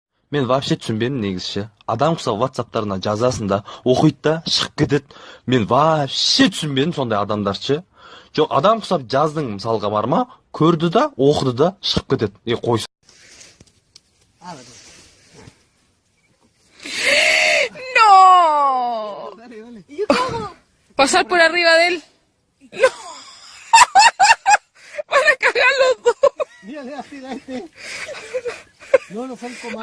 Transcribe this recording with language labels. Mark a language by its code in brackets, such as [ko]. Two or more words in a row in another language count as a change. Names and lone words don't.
[kk] Мен вообще түсінбедім негізі. Адам құсап WhatsApp-тарына жазасын да, оқиды да, шығып кетеді. Мен вообще түсінбедім сондай адамдаршы. Жоқ, адам құсап жаздың мысалға бар ма, көрді да, оқыды да, шығып кетеді. Қойсын. [es] ¡No! Pasar por arriba de él. ¡No! Van a cagar los dos. Mírale así a este. No, no son comandos.